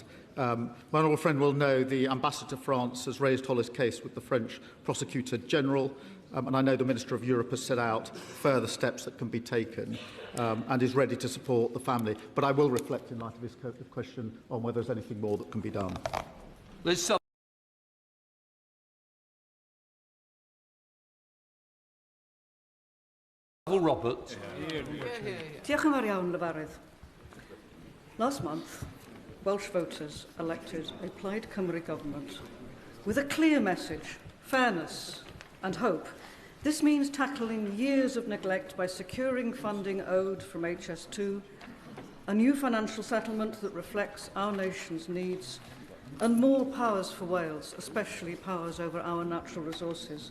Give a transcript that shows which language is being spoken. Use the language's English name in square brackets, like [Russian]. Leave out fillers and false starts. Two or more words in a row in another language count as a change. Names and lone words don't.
[English] My honourable friend will know the Ambassador to France has raised Holly's case with the French Prosecutor General, and I know the Minister of Europe has set out further steps that can be taken and is ready to support the family. But I will reflect, in light of this question, on whether there's anything more that can be done. Robert. [Welsh] Diolch yn fawr iawn, Lefarydd. [English] Last month, Welsh voters elected a Plaid Cymru government with a clear message, fairness and hope. This means tackling years of neglect by securing funding owed from HS2, a new financial settlement that reflects our nation's needs, and more powers for Wales, especially powers over our natural resources.